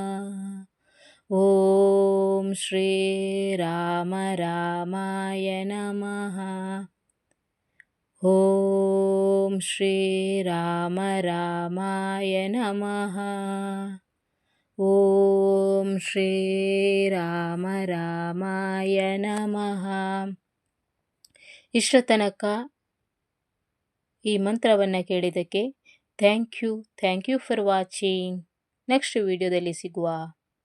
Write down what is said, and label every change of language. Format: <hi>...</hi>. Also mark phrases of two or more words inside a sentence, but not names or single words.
<sa>ಓಂ ಶ್ರೀ ರಾಮ ರಾಮಾಯ ನಮಃ. ಓಂ ಶ್ರೀ ರಾಮ ರಾಮಾಯ ನಮಃ. ಓಂ ಶ್ರೀ ರಾಮ ರಾಮಾಯ ನಮಃ.</sa> <kn>ಇಷ್ಟರ ತನಕ ಈ ಮಂತ್ರವನ್ನು ಕೇಳಿದ್ದಕ್ಕೆ</kn> <en>thank you for watching.</en> <kn>ನೆಕ್ಸ್ಟ್ ವಿಡಿಯೋದಲ್ಲಿ ಸಿಗುವ.</kn>